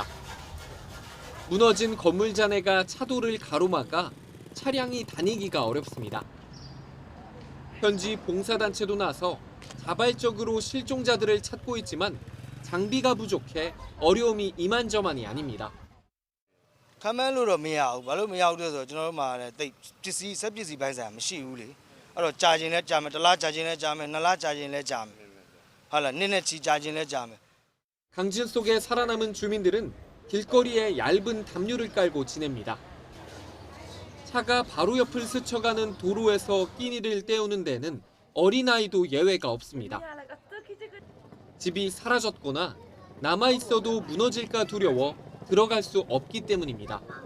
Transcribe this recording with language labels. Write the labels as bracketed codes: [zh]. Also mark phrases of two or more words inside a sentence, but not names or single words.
[ko] 무너진 건물 잔해가 차도를 가로막아 차량이 다니기가 어렵습니다. 현지 봉사단체도 나서 자발적으로 실종자들을 찾고 있지만 장비가 부족해 어려움이 이만저만이 아닙니다. [my] ခမ်းန်းလို့တော့မရဘူးဘာလို့မရဘူးလဲဆိုတော့ကျွန်တော်တို့မှာလည်းတိတ်ပစ္စည်းစက်ပစ္စည်းပိုင်းဆိုင်မရှိဘူးလေအဲ့တော့ကြာခြင်းလဲကြာမယ်တစ်လကြာခြင်းလဲကြာမယ်နှစ်လကြာခြင်းလဲကြာမယ်ဟုတ်လားနှစ်နဲ့ချီကြာခြင်းလဲကြာမယ် [ko] 강진 속에 살아남은 주민들은 길거리에 얇은 담요를 깔고 지냅니다. 차가 바로 옆을 스쳐가는 도로에서 끼니를 때우는 데는 어린아이도 예외가 없습니다. 집이 사라졌거나 남아있어도 무너질까 두려워 들어갈 수 없기 때문입니다.